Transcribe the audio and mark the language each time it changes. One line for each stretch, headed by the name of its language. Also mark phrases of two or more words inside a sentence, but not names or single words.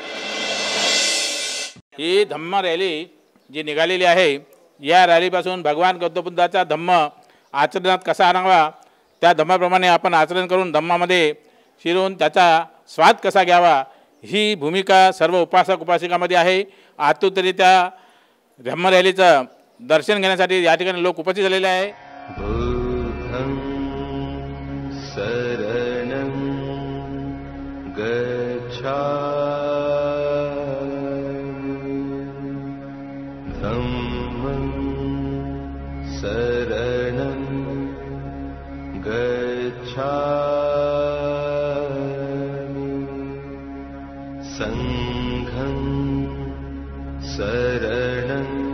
Marathi: ही धम्म रॅली जी निघालेली आहे या रॅलीपासून भगवान गौतम बुद्धाचा धम्म आचरणात कसा आणावा त्या धम्माप्रमाणे आपण आचरण करून धम्मामध्ये शिरून त्याचा स्वाद कसा घ्यावा ही भूमिका सर्व उपासक उपासिकामध्ये आहे. आतुरतेने धम्म रॅलीचं दर्शन घेण्यासाठी या ठिकाणी लोक उपस्थित झालेले आहे.
Pali: बुद्धं शरणं गच्छामि धम्मं शरणं गच्छामि संघं शरणं